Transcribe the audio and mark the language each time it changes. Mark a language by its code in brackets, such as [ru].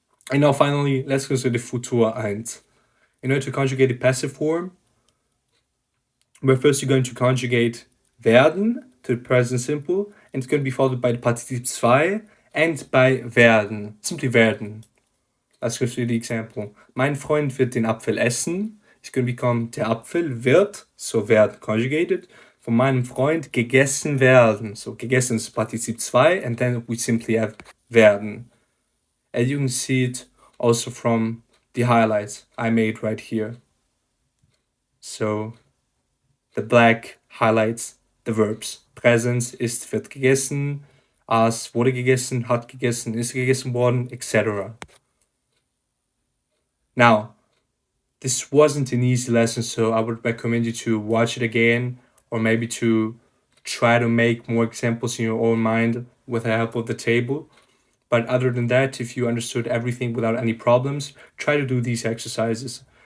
[en] And now finally, let's consider the Futur 1. In order to conjugate the passive form, we're first going to conjugate werden to the present simple, and it's going to be followed by the Partizip 2 and by werden, simply werden. Let's go through the example. [de] Mein Freund wird den Apfel essen. [en] It's going to become, [de] der Apfel wird, so werden conjugated, von meinem Freund gegessen werden. [en] So gegessen is Partizip 2, and then we simply have werden. And you can see it also from the highlights I made right here. So the black highlights the verbs. [de] Präsens ist, wird gegessen, aß, wurde gegessen, hat gegessen, ist gegessen worden, etc. [en] Now, this wasn't an easy lesson, so I would recommend you to watch it again, or maybe to try to make more examples in your own mind with the help of the table. But other than that, if you understood everything without any problems, try to do these exercises.